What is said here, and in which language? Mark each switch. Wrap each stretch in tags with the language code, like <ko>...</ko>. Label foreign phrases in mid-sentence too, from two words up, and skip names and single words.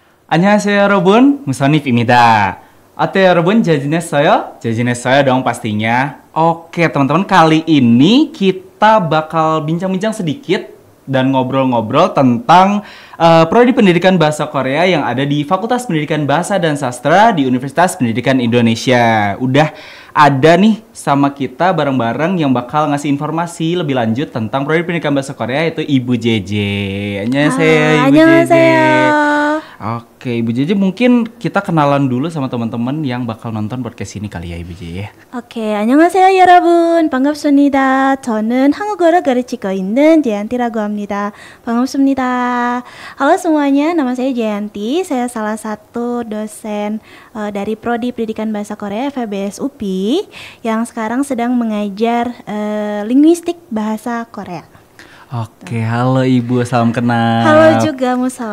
<ko>안녕하세요 여러분, 무선if입니다.</ko> <id>Oke 여러분, jajinessoyo dong pastinya. Oke teman-teman, kali ini kita bakal bincang-bincang sedikit dan ngobrol-ngobrol tentang Prodi Pendidikan Bahasa Korea yang ada di Fakultas Pendidikan Bahasa dan Sastra di Universitas Pendidikan Indonesia. Udah ada nih sama kita bareng-bareng yang bakal ngasih informasi lebih lanjut tentang Prodi Pendidikan Bahasa Korea, yaitu Ibu JJ. Annyeonghaseyo Ibu JJ. Oke, Ibu JJ, mungkin kita kenalan dulu sama teman-teman yang bakal nonton podcast ini kali ya, Ibu JJ.</id> <ko>오케이, 안녕하세요 여러분. 반갑습니다. 저는 한국어를 가르치고 있는 제한티라고 합니다. 반갑습니다.</ko> <id>Halo semuanya, nama saya Jayanti. Saya salah satu dosen dari Prodi Pendidikan Bahasa Korea FEBS UPI yang sekarang sedang mengajar linguistik bahasa Korea. Oke, halo Ibu, salam kenal. Halo juga Musa.</id>